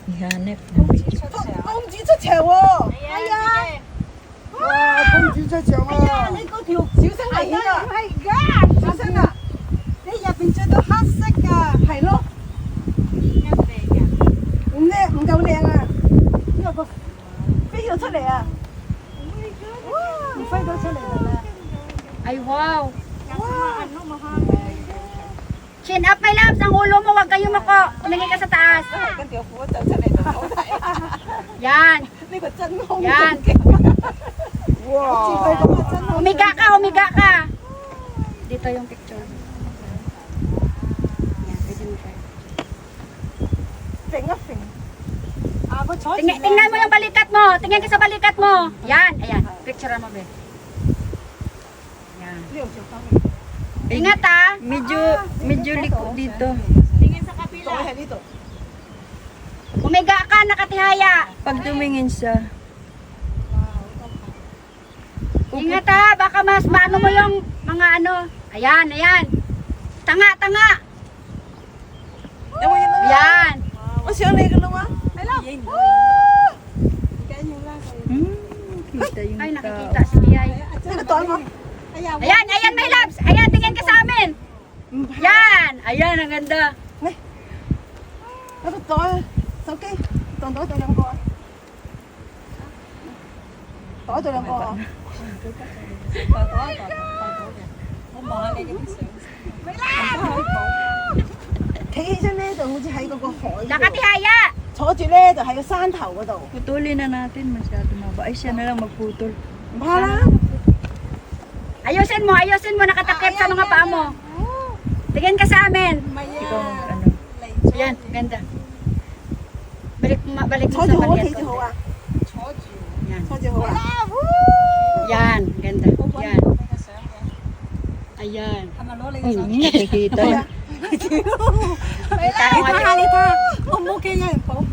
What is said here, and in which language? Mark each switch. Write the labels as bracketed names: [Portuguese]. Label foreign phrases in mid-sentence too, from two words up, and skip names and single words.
[Filipino] Ihanap ng video. [Cantonese] 公主出場喎！係啊！哇，公主出場啊！你嗰條小心危險啊！係㗎，小心啊！你入邊着到黑色㗎，係咯。唔靚，唔夠靚啊！呢個飛咗出嚟啊！哇，飛到出嚟啦！ Ay, wow. 哇， [English] Chin up, my loves. [Filipino] Ang ulo mo, huwag kayo mako. Tumingin ka sa taas. [Cantonese] 跟條褲走出嚟就好睇。 [Filipino] Yan. [Cantonese] 呢個真空 [Filipino] Yan. [Cantonese] 哇！好似佢咁嘅真空。 [Filipino] Umiga ka, umiga ka. Dito yung picture. Yan, pwede mo tayo. [Cantonese] 揈一揈。啊，佢坐住 [Filipino] Tingnan mo yung balikat mo. Tingnan ka sa balikat mo. Yan. Ayan. Picture mo, be. Yan. [Cantonese] 呢度做翻。 [Filipino] Ingat ah. Medyo liko dito. Tingin sa [Cantonese] 袋 [Filipino] kapila. [Cantonese] 喺呢度。 [Filipino] Umiga ka, nakatihaya. Pag tumingin siya, Ingat ah. Baka mas maano mo yung mga ano. Ayan, ayan. Tanga, tanga. [Cantonese] 有冇影到啊？ [Filipino] Yan. [Cantonese] 我上嚟噶啦喎。係咯。唔緊要啦。 [Filipino] kita yung Ay, tao. nakikita si Tiyay. [Cantonese] 呢個袋我。哎呀， [Filipino] Ayan, ayan, [English] my loves. [Filipino] Ayan, tingin ka sa amin. Yan. Ayan, ang ganda. [Cantonese] 有個袋，手機，當袋咗兩個啊。袋咗兩個啊。企起身咧就好似喺嗰個海嗰度， [Filipino] Nakatihaya. [Cantonese] 坐住咧就喺個山頭嗰度， [Filipino] Putulin na natin, masyado maba. Ay, siya na lang magputol. [Cantonese] 唔怕啦。 [Filipino] Ayusin mo, nakatakip sa mga paa mo. Tingin ka sa amin. Ikaw, ano. Ayan, ganda. Balik mo [Cantonese] 坐 [Filipino] sa [Cantonese] 住好啊， [Filipino] maliit [Cantonese] 企住好 [Filipino] ko. [Cantonese] 啊， [Filipino] Yan. [Cantonese] 坐住好啊。 [Filipino] Yan, ganda. Yan. Ayan. Ay, hindi nakikita. Kita mo nga dyan. [Cantonese] 我冇企有人補翻。